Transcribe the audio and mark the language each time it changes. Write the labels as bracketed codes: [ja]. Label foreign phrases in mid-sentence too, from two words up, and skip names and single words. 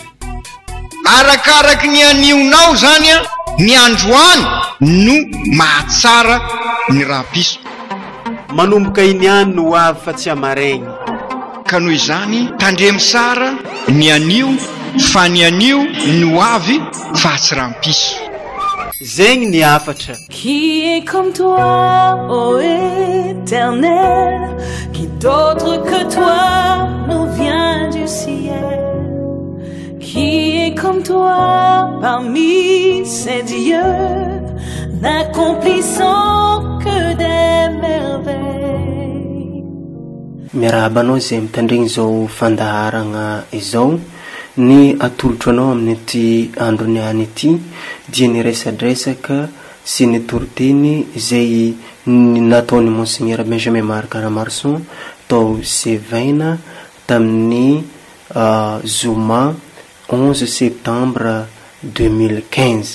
[mg] Arakaraky ny anionao zany a, ny androany no mahatsara ny rampiso. Manomboka iniany no ho avy fa tsy amaregny. Ka noho izany tandremy sara ny anio fa ny anio ny ho avy fa tsy rampiso. Zegny ny afatra. [fr] Qui est comme toi, ô Éternel, qui d'autre que toi nous vient du ciel? Qui est comme toi parmi ces dieux, n'accomplissant que des merveilles? [mg] Miarahaba anao zay mitandregny zao fandaharagna izao. Ny atolotro anao amin'ny ity andro niany ity dia ny resadresaka sy ny toriteny zay nataony Monseigneur Benjamin Marc Ramarson tao Sevaina tamin'ny Zoma 11 septembre 2015.